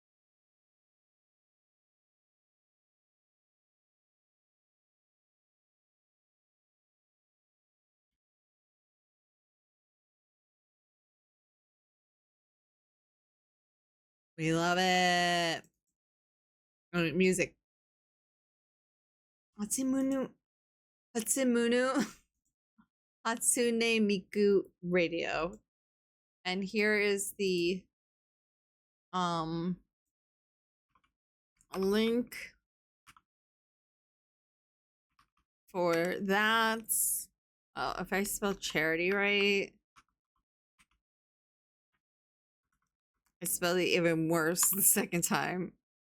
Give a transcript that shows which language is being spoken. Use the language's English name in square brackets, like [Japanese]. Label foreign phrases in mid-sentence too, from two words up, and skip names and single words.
[English] We love it. Oh, music. Hatsumunu. Hatsumunu. Hatsune Miku Radio. And here is the link for that. If I spell charity right, I spelled it even worse the second time.